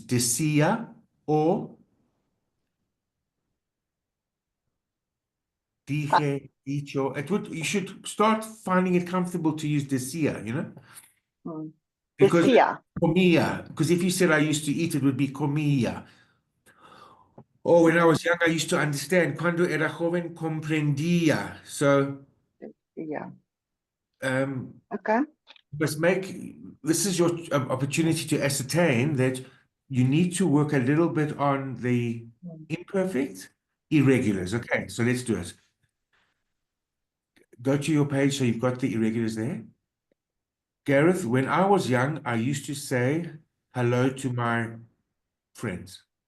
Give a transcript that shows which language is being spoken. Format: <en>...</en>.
<es>Decía or dije, dicho?</es> <en>You should start finding it comfortable to use decía, Mm. Because</en> <es>Decía.</es> <en>comía, because if you said I used to eat, it would be comía. Or when I was young, I used to understand.</en> <es>Cuando era joven, comprendía.</es> <en>So, Yeah. um, Okay. this is your opportunity to ascertain that you need to work a little bit on the imperfect irregulars. Okay, so let's do it. Go to your page so you've got the irregulars there. Gareth, when I was young, I used to say hello to my friends.</en>